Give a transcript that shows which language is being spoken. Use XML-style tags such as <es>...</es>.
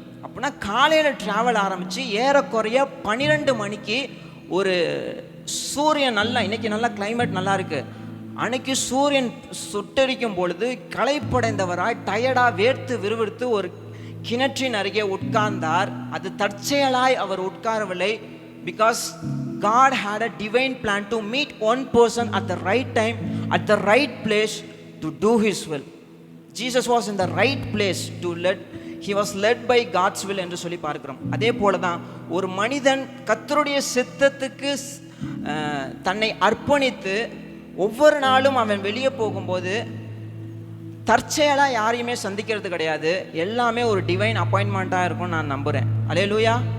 <ta>அப்படின்னா காலையில் ட்ராவல் ஆரம்பித்து ஏறக்குறைய 12 மணிக்கு ஒரு சூரியன் நல்லா, இன்றைக்கி நல்லா கிளைமேட் நல்லா இருக்குது, அன்னைக்கு சூரியன் சுட்டரிக்கும் பொழுது களைப்படைந்தவராய் டயர்டாக வேர்த்து விறுவிறுத்து ஒரு கிணற்றின் அருகே உட்கார்ந்தார். அது தற்செயலாய் அவர் உட்காரவில்லை.</ta> <en>Because God had a divine plan to meet one person at the right time, at the right place to do His will. Jesus was in the right place to he was led by God's will</en> <ta>என்று சொல்லி பார்க்கிறோம். அதே போல தான் ஒரு மனிதன் கர்த்தருடைய சித்தத்துக்கு தன்னை அர்ப்பணித்து ஒவ்வொரு நாளும் அவன் வெளியே போகும்போது தற்செயலாக யாரையுமே சந்திக்கிறது கிடையாது. எல்லாமே ஒரு டிவைன் அப்பாயின்மெண்ட்டாக இருக்கும்னு நான் நம்புகிறேன். அல்லேலூயா.</ta>